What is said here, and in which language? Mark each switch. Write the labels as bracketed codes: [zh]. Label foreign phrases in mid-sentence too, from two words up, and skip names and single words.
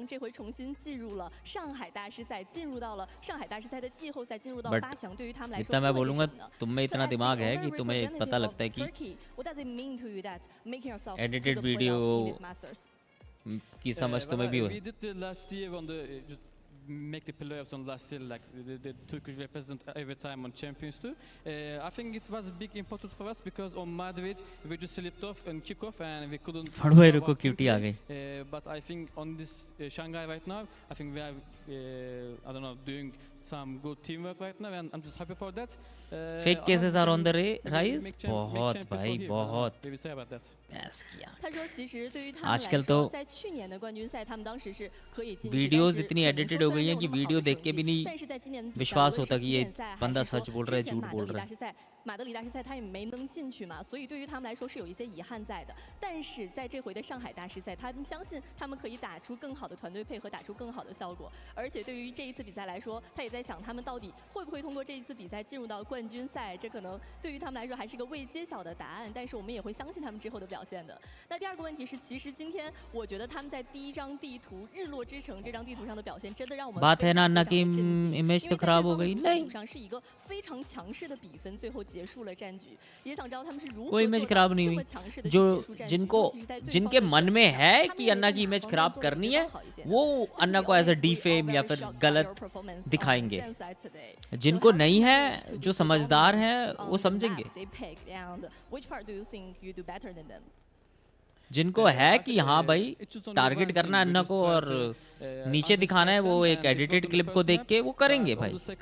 [hi] बट इतना मैं बोलूँगा, तुम में इतना दिमाग है कि तुम्हें पता लगता है कि [en] edited video [hi] की समझ तुम्हें भी हो. [en] Make the playoffs on last year, like the Turkish represent every time on Champions too. I think it was big important for us because on Madrid we just slipped off and kick off and we couldn't. But I think on this Shanghai right now, I think we are I don't know, doing some good teamwork right now and I'm just happy for that. Fake cases are on the rise. [hi] बहुत भाई बहुत. Yes किया. आजकल तो वीडियोस इतनी एडिटेड हो गई हैं कि वीडियो देख के भी नहीं विश्वास होता कि ये बंदा सच बोल रहा है, झूठ बोल रहा है. [zh] 马德里大师赛他也没能进去嘛，所以对于他们来说是有一些遗憾在的。但是在这回的上海大师赛，他们相信他们可以打出更好的团队配合，打出更好的效果。而且对于这一次比赛来说，他也在想他们到底会不会通过这一次比赛进入到冠军赛，这可能对于他们来说还是个未揭晓的答案。但是我们也会相信他们之后的表现的。那第二个问题是，其实今天我觉得他们在第一张地图日落之城这张地图上的表现，真的让我们 [hi] बात है ना अन्ना की इमेज तो खराब हो गई. नहीं, [zh] 上是一个非常强势的比分，最后结束了战局。也想知道他们是如何 [hi] कोई इमेज खराब नहीं हुई. जो जिनके मन में है कि अन्ना की इमेज खराब करनी है, वो अन्ना को [en] as a defame [hi] या फिर गलत दिखाएंगे. जिनको नहीं है, जो समझदार हैं, वो समझेंगे. जिनको है कि हाँ भाई टारगेट करना है अन्ना को और नीचे दिखाना है, वो एक [en] edited clip [hi] को देख के वो करेंगे भाई.